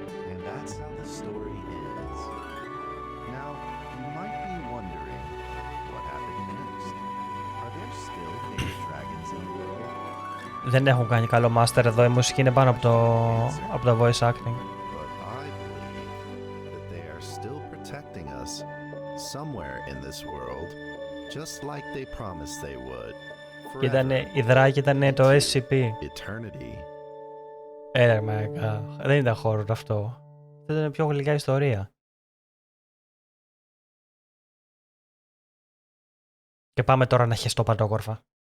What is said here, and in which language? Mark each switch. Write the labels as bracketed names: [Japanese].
[English] And that's how the story ends. Now, you might be wondering, what happened next? Are there still baby dragons in the world? [Greek] Δεν έχουν κάνει καλό master εδώ, η μουσική είναι πάνω από το voice acting. [English] But I believe that they are still protecting us somewhere in this world, just like they promised they would. [Greek] Η δράκη ήταν το SCP. [English] Eternity. [Greek] Μαγκα. Δεν ήταν horror αυτό. Αυτό ήταν πιο γλυκά ιστορία. Και πάμε τώρα να χεστώ παντόκορφα.